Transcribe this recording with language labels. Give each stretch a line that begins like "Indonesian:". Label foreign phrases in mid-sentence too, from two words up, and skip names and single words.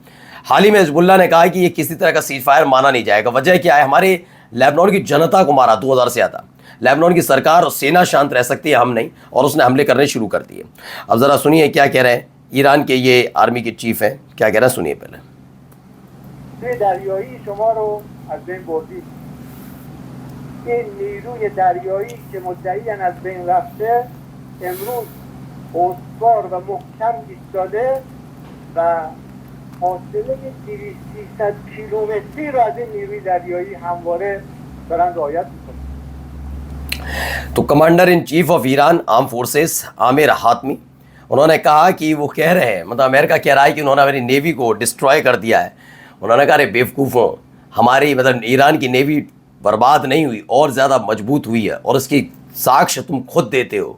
Hindi: हाल ही में हिजबुल्लाह ने कहा कि ये किसी तरह का
English: cease fire
Hindi: माना नहीं जाएगा। वजह क्या है? हमारे लेबनान की जनता को मारा 2000 से ज़्यादा, लेबनान की सरकार और सेना शांत रह सकती है, हम नहीं, और उसने हमले करने शुरू कर दिए। अब ज़रा सुनिए क्या कह रहे हैं ईरान के ये आर्मी के चीफ हैं, क्या कह रहे हैं, सुनिए पहले।
Persian: استوار و محکم ایستاده و فاصله 200-300 کیلومتری را از این نیروی دریایی همواره دارن رعایت میکنن।
Hindi: तो
English: commander in chief of Iran arm forces
Hindi: आमिर हातमी, उन्होंने कहा कि वो कह रहे हैं, मतलब अमेरिका कह रहा है कि उन्होंने हमारी नेवी को डिस्ट्रॉय कर दिया है। उन्होंने कहा, अरे बेवकूफ़ों, हमारी मतलब ईरान की नेवी बर्बाद नहीं हुई, और ज़्यादा मजबूत हुई है, और इसकी साक्ष्य तुम खुद देते हो।